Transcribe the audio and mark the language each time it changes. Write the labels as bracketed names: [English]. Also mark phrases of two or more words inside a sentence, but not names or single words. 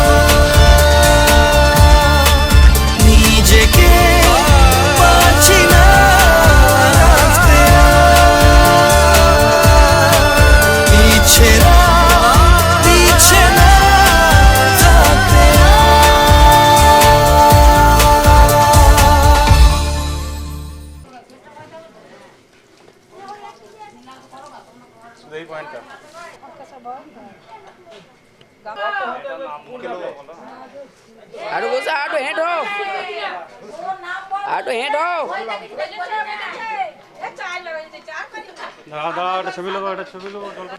[Bangla] নিজেকে পারছি না রাখতে ইচ্ছেরা দিচ্ছে না থাকতে। এই পয়েন্টটা आटो बोसा आटो हेड हो দাঁড়াও দাঁড়াও, একটা ছবি নেবো, একটা ছবি নেবো।